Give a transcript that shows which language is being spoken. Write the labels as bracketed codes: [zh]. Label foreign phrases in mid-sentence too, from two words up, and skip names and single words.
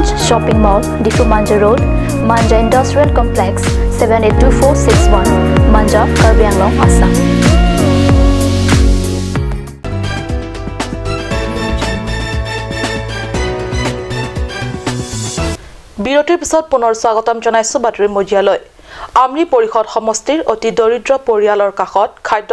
[en] Shopping Mall, Difu Manja Road, Manja Industrial Complex, 782461, Manja, Karbi Anglong, Assam. [as] বিৰতিৰ পিছত পুনৰ স্বাগতম জনাইছো বাতৰি মজিয়ালৈ আমৰি পৰিষদ সমষ্টিৰ অতি দৰিদ্ৰ পৰিয়ালৰ কাষত খাদ্য